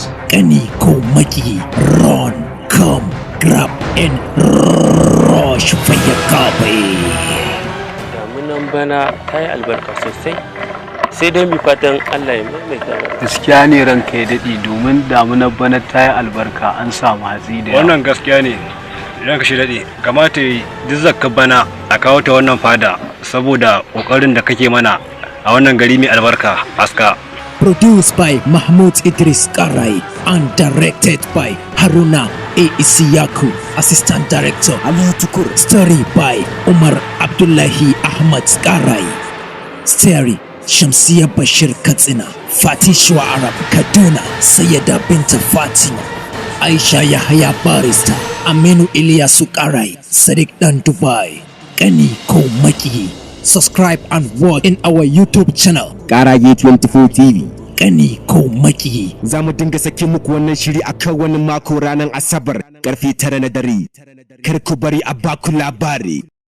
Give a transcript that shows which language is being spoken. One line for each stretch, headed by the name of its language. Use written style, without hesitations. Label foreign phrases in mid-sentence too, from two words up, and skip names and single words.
English: Kani ko Maki, run, come, grab and rush for your copy.
Hausa: Damunan bana ta yi albarka sosai, sai dai mi fatan Allah ya maimaita mana. Gaskiya ne ranka ya daɗi domin damunar bana ta yi albarka an samu hatsi da yawa. Wannan gaskiya ne ranka shi daɗi, kamata yi duk zakka bana a kawo ta wannan fada saboda ƙoƙarin da kake mana a wannan gari mai albarka aska.
English: Produced by Mahmoud Idris Karai and directed by Haruna A. Isiyaku, Assistant Director Ali Tukur. Story by Umar Abdullahi Ahmad Karai. Story Shamsiya Bashir Katsina, Fatih Shua Arab Kaduna, Sayyida Binta Fatima, Aisha Yahaya Barista, Aminu Ilyasu Karai, Sadiq Dan Dubai. Kani ko Maki. Subscribe and watch in our YouTube channel Karage 24 TV. Kani ko Maki.
Hausa: Za mu dinga sake muku wannan shiri akan wani mako ranar Asabar karfe 9 na dare. Kar ku bari a baku labari.